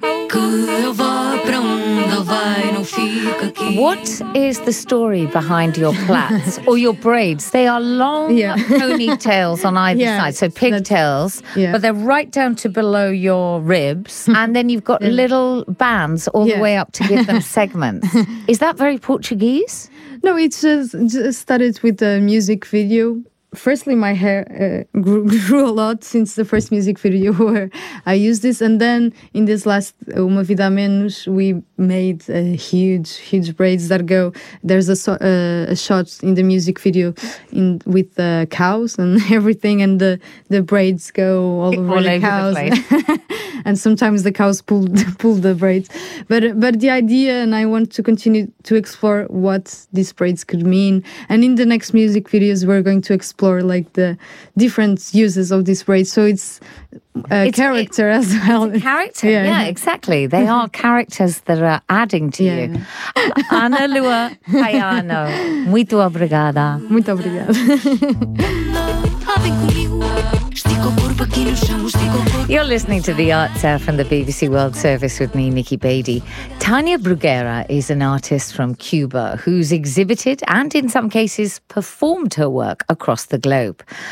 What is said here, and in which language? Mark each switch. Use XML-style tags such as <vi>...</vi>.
<pt>que eu vá para onde ele vai, não fica aqui.</pt> <en>What is the story behind your plaits or your braids? They are long yeah. ponytails on either yeah, side, so pigtails, yeah. but they're right down to below your ribs, and then you've got yeah. little bands all yeah. the way up to give them segments. Is that very Portuguese? No, it just started with a music video. firstly, my hair grew a lot since the first music video where I used this. And then in this last Uma Vida Menos, we made a huge, huge braids that go. There's a shot in the music video in with the cows and everything, and the braids go all over the cows. The and sometimes the cows pull the braids. But the idea, and I want to continue to explore what these braids could mean. And in the next music videos, we're going to explore like the different uses of this braid. So it's a character as well. It's a character, yeah, exactly. They are characters that are adding to you.</en> <pt>Ana Lua Caiano, muito obrigada. Muito obrigada.</pt> <en>You're listening to The Arts Hour from the BBC World Service with me, Nikki Beatty. Tania Bruguera is an artist from Cuba who's exhibited and in some cases performed her work across the globe.</en>